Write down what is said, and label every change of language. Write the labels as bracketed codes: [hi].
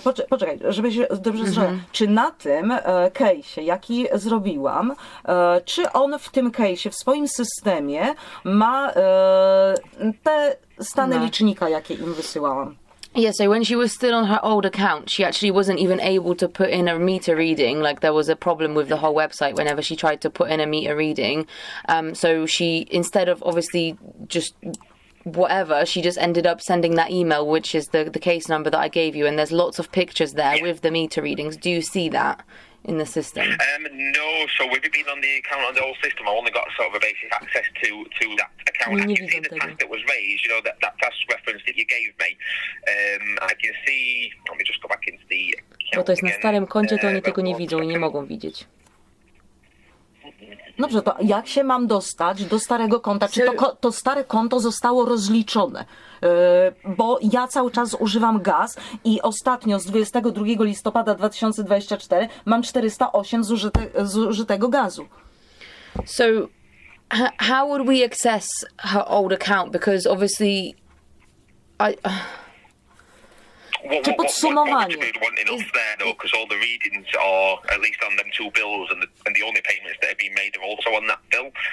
[pl] Poczekaj, żeby się dobrze zrozumieć. Czy na tym case'ie, jaki zrobiłam, czy on w tym case'ie, w swoim systemie ma te stany licznika, jakie im wysyłałam? [en] Yeah, so when she was still on her old account, she actually wasn't even able to put in a meter reading. Like, there was a problem with the whole website whenever she tried to put in a meter reading. So she, instead of obviously just whatever, she just ended up sending that email, which is the case number that I gave you, and there's lots of pictures there with the meter readings. Do you see that in the system? No, so with it being on the account on the old system, I only got sort of a basic access to that account. I can see the task that was raised, you know, that task reference that you gave me. I can see, let me just go back into the account. [pl] Bo to jest na starym koncie, to oni tego nie widzą i nie mogą widzieć. Dobrze, to jak się mam dostać do starego konta? Czy to stare konto zostało rozliczone? Bo ja cały czas używam gaz i ostatnio z 22 listopada 2024 mam 408 zużytego gazu. [en] So, how would we access her old account? Because obviously, [pl] Czy podsumowanie? [en] Because all the readings are at least on them two bills, and the only payments that have been made are also on that bill.